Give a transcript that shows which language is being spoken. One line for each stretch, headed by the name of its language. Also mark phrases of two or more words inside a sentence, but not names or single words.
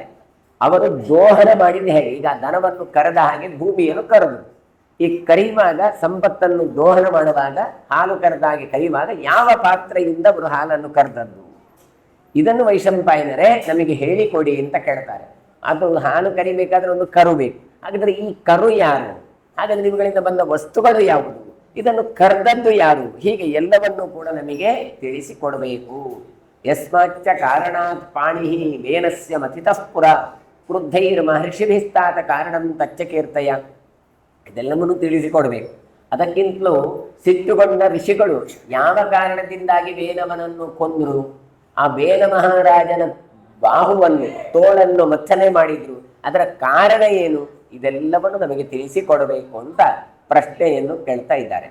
Kannada: ಅವರು ದೋಹನ ಮಾಡಿದ ಹೇಗೆ, ಈಗ ದನವನ್ನು ಕರೆದ ಹಾಗೆ ಭೂಮಿಯನ್ನು ಕರೆದು, ಈ ಕರೆಯುವಾಗ ಸಂಪತ್ತನ್ನು ದೋಹನ ಮಾಡುವಾಗ, ಹಾಲು ಕರೆದಾಗೆ ಕರೆಯುವಾಗ ಯಾವ ಪಾತ್ರೆಯಿಂದ ಅವರು ಹಾಲನ್ನು ಕರೆದದ್ದು, ಇದನ್ನು ವೈಶಂಪಾಯನರೇ ನಮಗೆ ಹೇಳಿಕೊಡಿ ಅಂತ ಕೇಳ್ತಾರೆ. ಅದು ಹಾಲು ಕರಿಬೇಕಾದ್ರೆ ಒಂದು ಕರು ಬೇಕು. ಹಾಗಾದ್ರೆ ಈ ಕರು ಯಾರು, ಹಾಗಾದ್ರೆ ಇವುಗಳಿಂದ ಬಂದ ವಸ್ತುಗಳು ಯಾವುದು, ಇದನ್ನು ಕರೆದದ್ದು ಯಾರು, ಹೀಗೆ ಎಲ್ಲವನ್ನೂ ಕೂಡ ನಮಗೆ ತಿಳಿಸಿಕೊಡಬೇಕು.
Sanskrit: ಯಸ್ಮಾಚ್ಚ ಕಾರಣಾತ್ ಪಾಣಿ ವೇನಸ್ಯ ಮಥಿತಃ ಪುರ ಕ್ರುದ್ಧೈರ್ ಮಹರ್ಷಿಭಿಸ್ತಾತ ಕಾರಣಂ ತಚ್ಚ ಕೀರ್ತಯ.
Kannada: ಇದೆಲ್ಲವನ್ನೂ ತಿಳಿಸಿಕೊಡ್ಬೇಕು. ಅದಕ್ಕಿಂತಲೂ ಸಿಟ್ಟುಗೊಂಡ ಋಷಿಗಳು ಯಾವ ಕಾರಣದಿಂದಾಗಿ ವೇನವನನ್ನು ಕೊಂದರು, ಆ ವೇನ ಮಹಾರಾಜನ ಬಾಹುವನ್ನು, ತೋಳನ್ನು ಮಥನೆ ಮಾಡಿದ್ರು, ಅದರ ಕಾರಣ ಏನು, ಇದೆಲ್ಲವನ್ನು ನಮಗೆ ತಿಳಿಸಿಕೊಡಬೇಕು ಅಂತ ಪ್ರಶ್ನೆಯನ್ನು ಕೇಳ್ತಾ ಇದ್ದಾರೆ.